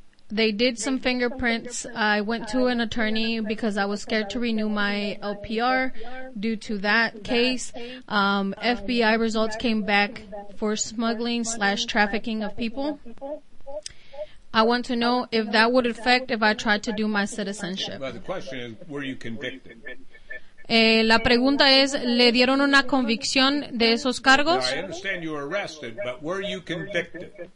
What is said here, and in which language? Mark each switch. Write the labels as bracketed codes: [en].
[en] They did some fingerprints. I went to an attorney because I was scared to renew my LPR due to that case. FBI results came back for smuggling/trafficking of people. I want to know if that would affect if I tried to do my citizenship. But the question is, were you convicted? [es] La pregunta es, ¿le dieron una convicción de esos cargos? [en] No, I understand you were arrested, but were you convicted?